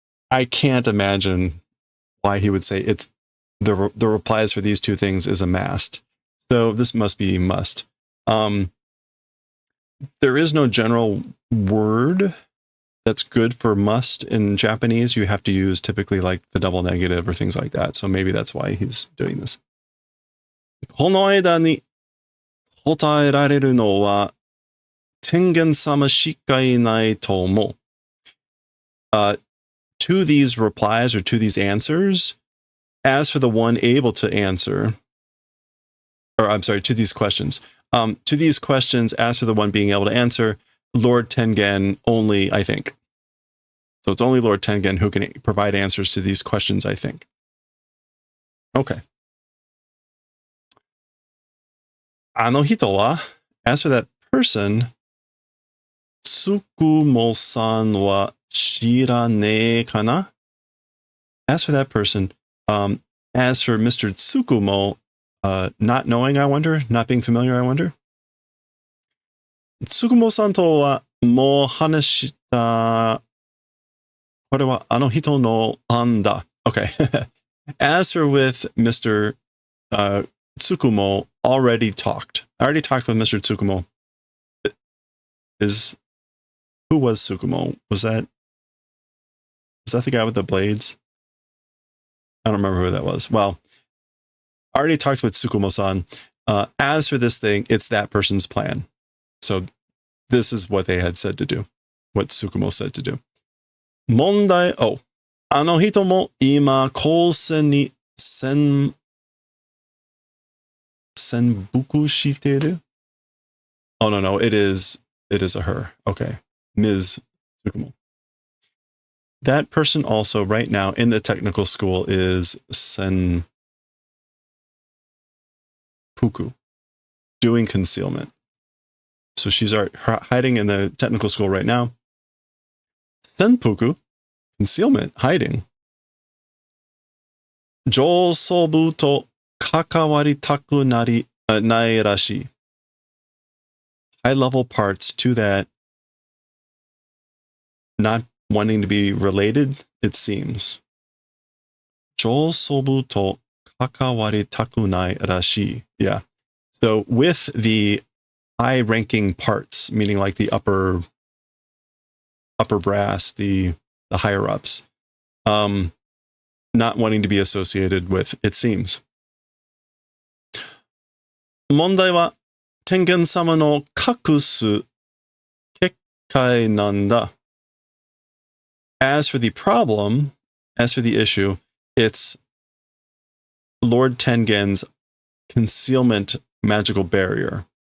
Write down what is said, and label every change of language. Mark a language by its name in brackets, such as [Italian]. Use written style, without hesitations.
[English] I can't imagine why he would say it's the replies for these two things is a mast. So this must be must. There is no general word that's good for must in Japanese. You have to use typically like the double negative or things like that. So maybe that's why he's doing this. [Japanese] この間に答えられるのは天元様しかいないと思う。 [English] To these replies or to these answers, as for the one able to answer, or I'm sorry, to these questions, as for the one being able to answer, Lord Tengen only, I think. So it's only Lord Tengen who can provide answers to these questions, I think. Okay. [Japanese] あの人は, [English] as for that person, [Japanese] つくもさんは知らねえかな? [English] As for that person, as for Mr. Tsukumo, not knowing, I wonder, not being familiar, I wonder. [Japanese] つくもさんとはもう話した。これはあの人の案だ。 [English] Okay. As for with Mr. Tsukumo, already talked. I already talked with Mr. Tsukumo. Who was Tsukumo? Was that the guy with the blades? I don't remember who that was. Well, I already talked with Tsukumo-san. As for this thing, it's that person's plan. So this is what they had said to do. What Tsukumo said to do. [Japanese] 問題、あの人も今、高専に潜伏している? [English] Oh, no, it is a her. Okay. Ms. Tsukumo. That person also right now in the technical school is senpuku, doing concealment. So she's hiding in the technical school right now. Senpuku, concealment, hiding. [Japanese] 上層部と関わりたくないらしい. [English] High-level parts to that not wanting to be related, it seems. [Japanese] 上層部と関わりたくないらしい. [English] Yeah. So with the high-ranking parts, meaning like the upper brass, the higher-ups, not wanting to be associated with, it seems. [Japanese] 問題は天元様の隠す結界なんだ. [English] As for the problem, as for the issue, it's Lord Tengen's concealment magical barrier.